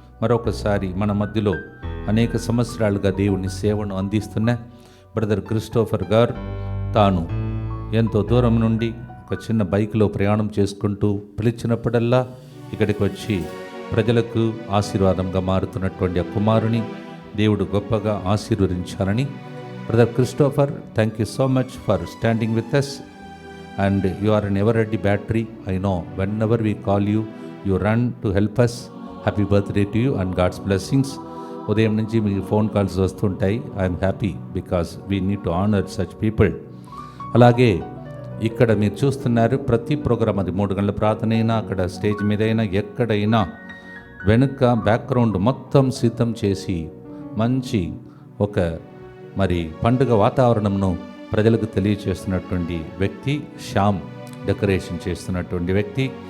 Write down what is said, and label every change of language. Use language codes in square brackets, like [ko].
[te] మరొకసారి మన మధ్యలో అనేక సంవత్సరాలుగా దేవుని సేవను అందిస్తున్న బ్రదర్ క్రిస్టోఫర్ గారు తాను ఎంతో దూరం నుండి ఒక చిన్న బైక్లో ప్రయాణం చేసుకుంటూ పిలిచినప్పుడల్లా ఇక్కడికి వచ్చి ప్రజలకు ఆశీర్వాదంగా మారుతున్నటువంటి ఆ కుమారుని దేవుడు గొప్పగా ఆశీర్వదించాలని. [en] Brother Christopher, thank you so much for standing with us and you are an ever ready battery. I know whenever we call you, you run to help us. Happy birthday to you and God's blessings. [te] ఉదయం నుంచి మీకు phone calls వస్తుంటాయి. [en] I'm happy because we need to honour such people. [te] అలాగే ఇక్కడ మీరు చూస్తున్నారు ప్రతి programme, అది 3 గంటల ప్రార్థన అయినా, అక్కడ స్టేజ్ మీద అయినా, ఎక్కడైనా వెనుక బ్యాక్గ్రౌండ్ మొత్తం సిద్ధం చేసి మంచి ఒక పండుగ వాతావరణంను ప్రజలకు తెలియచేస్తున్నటువంటి వ్యక్తి శ్యామ్, డెకరేషన్ చేస్తున్నటువంటి వ్యక్తి.